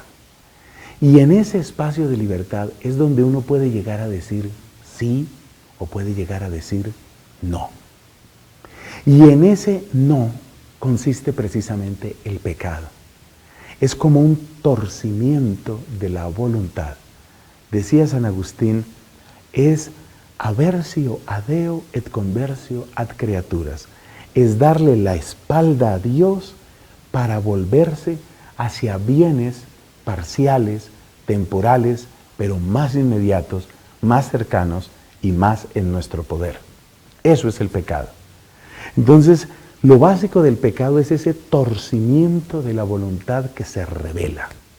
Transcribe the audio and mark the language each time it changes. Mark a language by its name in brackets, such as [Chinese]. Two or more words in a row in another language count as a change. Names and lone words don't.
[Spanish] Y en ese espacio de libertad es donde uno puede llegar a decir sí o puede llegar a decir no. Y en ese no consiste precisamente el pecado. Es como un torcimiento de la voluntad. Decía San Agustín, es [Latin] aversio a Deo et conversio ad creaturas. [Spanish] Es darle la espalda a Dios para volverse hacia bienes parciales, temporales, pero más inmediatos, más cercanos y más en nuestro poder. Eso es el pecado. Entonces, lo básico del pecado es ese torcimiento de la voluntad que se revela.